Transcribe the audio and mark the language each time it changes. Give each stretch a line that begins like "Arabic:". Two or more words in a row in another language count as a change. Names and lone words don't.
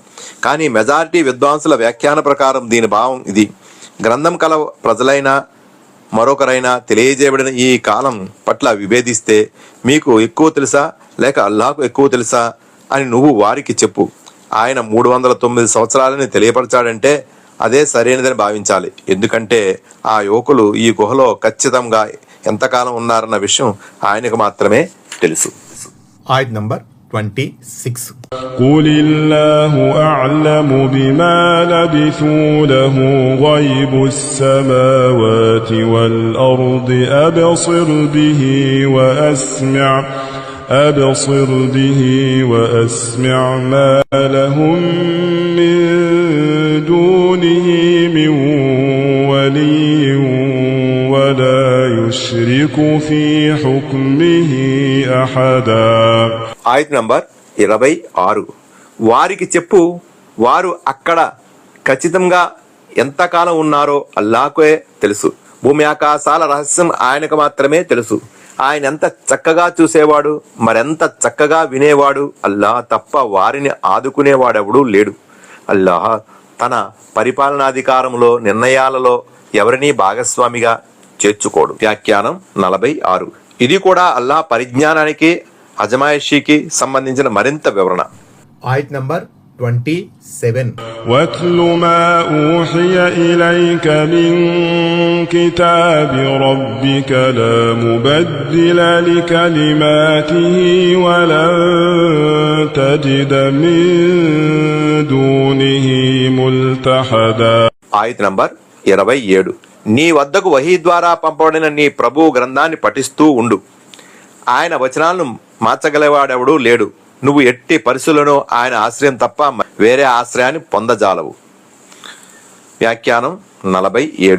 Telugu: కానీ మెజారిటీ విద్వాంసుల వ్యాఖ్యాన ప్రకారం దీని భావం ఇది: గ్రంథం కల ప్రజలైనా మరొకరైనా తెలియజేయబడిన ఈ కాలం పట్ల విభేదిస్తే మీకు ఎక్కువ తెలుసా లేక అల్లాహకు ఎక్కువ తెలుసా అని నువ్వు వారికి చెప్పు. ఆయన 309 సంవత్సరాలని తెలియపరచాడంటే అదే సరైనదని భావించాలి. ఎందుకంటే ఆ యువకులు ఈ గుహలో ఖచ్చితంగా ఎంతకాలం ఉన్నారన్న విషయం ఆయనకు మాత్రమే తెలుసు. ఆయత్ నంబర్ 26.
Arabic: قُلِ اللَّهُ أَعْلَمُ بِمَا لَبِثُوا لَهُ غَيْبُ السَّمَاوَاتِ وَالْأَرْضِ أَبْصِرْ بِهِ وَأَسْمِعْ مَا لَهُم مِّن دُونِهِ مِن وَلِيٍّ وَلَا يُشْرِكُ فِي حُكْمِهِ أَحَدًا.
Telugu: ఆయత్ నంబర్ 26. వారికి చెప్పు, వారు అక్కడ ఖచ్చితంగా ఎంతకాలం ఉన్నారో అల్లాహ్కే తెలుసు. భూమి ఆకాశాల రహస్యం ఆయనకు మాత్రమే తెలుసు. ఆయన ఎంత చక్కగా చూసేవాడు, మరెంత చక్కగా వినేవాడు. అల్లాహ్ తప్ప వారిని ఆదుకునేవాడెవడూ లేడు. అల్లాహ్ తన పరిపాలనాధికారంలో నిర్ణయాలలో ఎవరినీ భాగస్వామిగా చేర్చుకోడు. వ్యాఖ్యానం 46. ఇది కూడా అల్లాహ్ పరిజ్ఞానానికి అజమాయిషీకి సంబంధించిన మరింత వివరణ. ఆయత్ నంబర్ 27.
Arabic: وَاتْلُ مَا أُوحِيَ إِلَيْكَ مِن كِتَابِ رَبِّكَ لَا مُبَدِّلَ لِكَلِمَاتِهِ وَلَن تَجِدَ مِن دُونِهِ مُلْتَحَدًا.
Telugu: ఆయత్ నంబర్ 27. నీ వద్దకు వహీ ద్వారా పంపబడిన నీ ప్రభువు గ్రంథాన్ని పఠిస్తూ ఉండు. ఆయన వచనాలను మార్చగలవాడెవడూ లేడు. నువ్వు ఎట్టి పరిస్థితులను ఆయన ఆశ్రయం తప్ప వేరే ఆశ్రయాన్ని పొందజాలవు. వ్యాఖ్యానం 47.